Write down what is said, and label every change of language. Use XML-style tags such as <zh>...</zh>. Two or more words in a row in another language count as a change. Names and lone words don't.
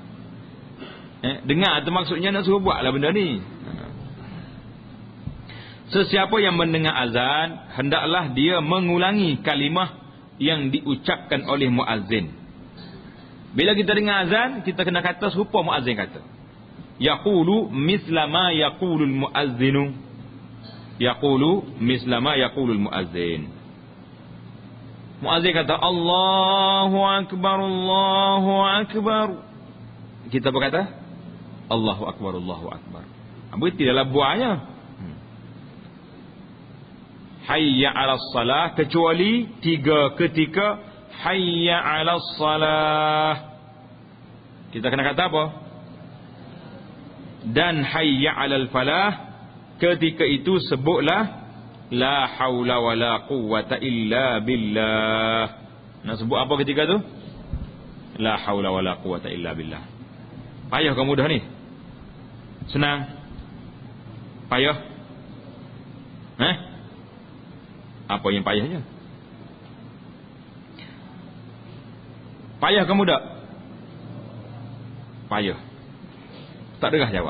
<ms>Dengar tu maksudnya nak suruh buatlah benda ni. Sesiapa yang mendengar azan, hendaklah dia mengulangi kalimah yang diucapkan oleh muazzin. Bila kita dengar azan, kita kena kata serupa muazzin kata.</ms> <ar>يقول مثل ما يقول المؤذن. يقول مثل ما يقول المؤذن.</ar> <ms>Muazzin kata</ms> <ar>الله أكبر، الله أكبر.</ar> <ms>Kita berkata</ms> <ar>الله أكبر، الله أكبر.</ar> <ms>Berarti dalam buahnya</ms> <ar>حي على الصلاة,</ar> <ms>kecuali 3 ketika</ms> <ar>حي على الصلاة.</ar> <ms>Kita kena kata apa? Dan</ms> <ar>حي على الفلاح,</ar> <ms>ketika itu sebutlah</ms> <ar>لا حول ولا قوة إلا بالله.</ar> <ms>Nak sebut apa ketika tu?</ms> <ar>لا حول ولا قوة إلا بالله.</ar> <ms>Payah ke mudah ni? Senang? Payah? Apa yang payahnya? Payah ke mudah? Payah. Tak derah jawab.</ms>